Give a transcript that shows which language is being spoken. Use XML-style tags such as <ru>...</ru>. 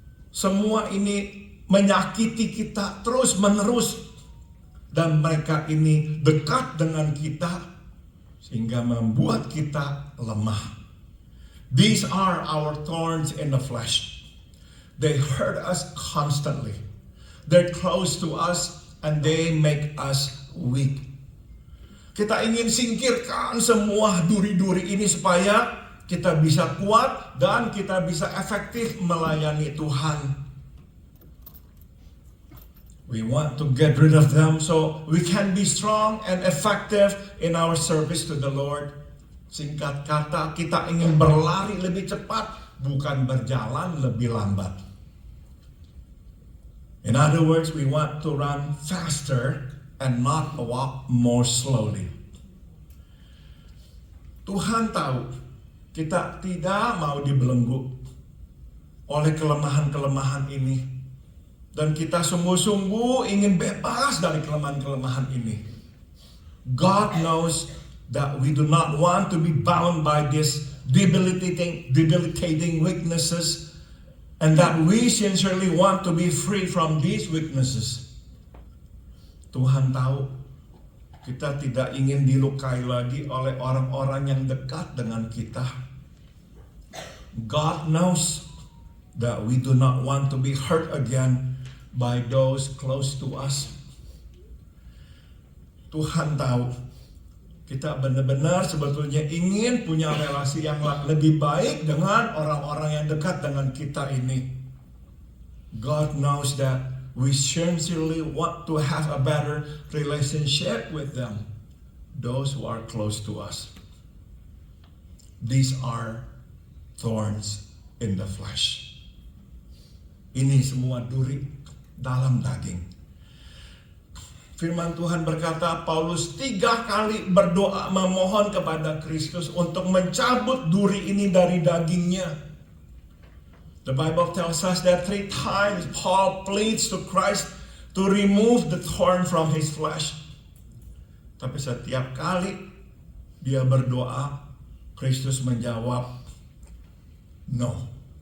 <id>Semua ini menyakiti kita terus-menerus, dan mereka ini dekat dengan kita sehingga membuat kita lemah.</id> <en>These are our thorns in the flesh. They hurt us constantly. They're close to us and they make us weak.</en> <id>Kita ingin singkirkan semua duri-duri ini supaya kita bisa kuat dan kita bisa efektif melayani Tuhan.</id> <en>We want to get rid of them so we can be strong and effective in our service to the Lord.</en> <id>Singkat kata, kita ingin berlari lebih cepat, bukan berjalan lebih lambat.</id> <en>In other words, we want to run faster and not walk more slowly.</en> <id>Tuhan tahu kita tidak mau dibelenggu oleh kelemahan-kelemahan ini, dan kita sungguh-sungguh ingin bebas dari kelemahan-kelemahan ini.</id> <en>God knows that we do not want to be bound by these debilitating weaknesses, and that we sincerely want to be free from these weaknesses.</en> <id>Tuhan tahu kita tidak ingin dilukai lagi oleh orang-orang yang dekat dengan kita.</id> <en>God knows that we do not want to be hurt again by those close to us.</en> <id>Tuhan tahu kita benar-benar sebetulnya ingin punya relasi yang lebih baik dengan orang-orang yang dekat dengan kita ini.</id> <en>God knows that we sincerely want to have a better relationship with them, those who are close to us. These are thorns in the flesh.</en> <id>Ini semua duri dalam daging. Firman Tuhan berkata, Paulus 3 kali berdoa memohon kepada Kristus untuk mencabut duri ini dari dagingnya.</id> <en>The Bible tells us that 3 times Paul pleads to Christ to remove the thorn from his flesh.</en> <id>Tapi setiap kali dia berdoa, Kristus menjawab, no.</id>